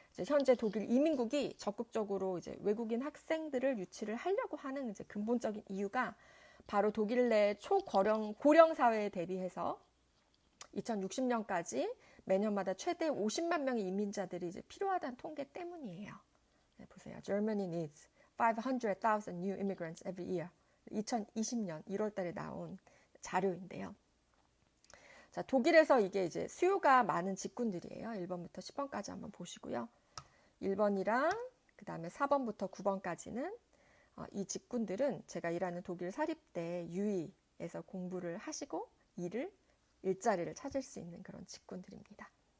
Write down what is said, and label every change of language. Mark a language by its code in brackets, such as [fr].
[ko] 현재 독일 이민국이 적극적으로 이제 외국인 학생들을 유치를 하려고 하는 이제 근본적인 이유가 바로 독일 내 고령 사회에 대비해서 2060년까지 매년마다 최대 50만 명의 이민자들이 이제 필요하다는 통계 때문이에요. 네, 보세요. [en] Germany needs 500,000 new immigrants every year. [ko] 2020년 1월 달에 나온 자료인데요. 자, 독일에서 이게 이제 수요가 많은 직군들이에요. 1번부터 10번까지 한번 보시고요. 1번이랑 그 다음에 4번부터 9번까지는 이 직군들은 제가 일하는 독일 사립대 유이에서 공부를 하시고 일자리를 찾을 수 있는 그런 직군들입니다.